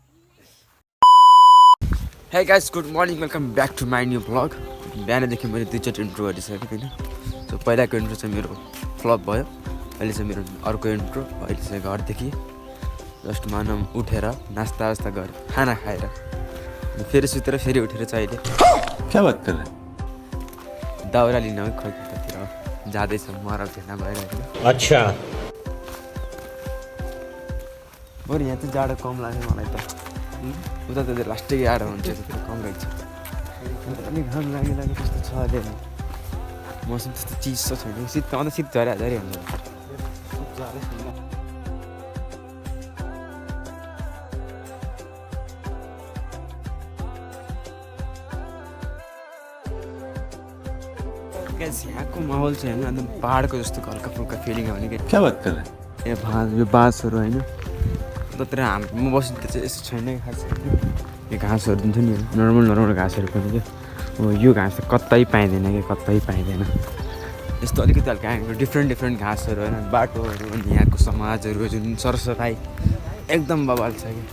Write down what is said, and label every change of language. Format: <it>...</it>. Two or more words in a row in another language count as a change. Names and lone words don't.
<en>Hey guys, good morning, welcome back to my new vlog.</en> <ne>बिहानदेखि मैले 2-4 इन्ट्रो गरिसकेँ होइन। सो पहिलाको इन्ट्रो चाहिँ मेरो फ्लप भयो, अहिले चाहिँ मेरो अर्को इन्ट्रो। अहिले चाहिँ घरदेखि जस्ट मानौँ उठेर नास्ता गरेर खाना खाएर फेरि सुतेर फेरि उठेर चाहिँ अहिले</ne> <hi>क्या बात कर रहे हैं?</hi> <ne>दाउरा लिन खोइ कतातिर जाँदैछ, मरौ भेट्न गएर होइन। अच्छा, बरु यहाँ चाहिँ जाडो कम लाग्यो मलाई त। उता त लास्टै जाडो हुन्छ, त्यस्तो कम रहेछ। अलिक घाम लाग्यो त्यस्तो छ अहिले। मौसम त्यस्तो चिसो छैन, शीत अन्त शीत झरी हुन्छ। यहाँको माहौल चाहिँ होइन एकदम पाहाडको जस्तो हल्का फुल्का फिलिङ आउने कि।</ne> <hi>क्या बात कर रहे हैं?</hi> <ne>यो बाँसहरू होइन, उतातिर म बस्नु त चाहिँ यस्तो छैन कि खास। यो घाँसहरू दिन्छ नि, नर्मल घाँसहरू पनि क्या। यो घाँस त कतै पाइँदैन कि, कतै पाइँदैन। यस्तो अलिकति हल्का डिफ्रेन्ट घाँसहरू होइन, बाटोहरू अनि यहाँको समाजहरू जुन सरसफाइ एकदम बवाल छ कि।</ne>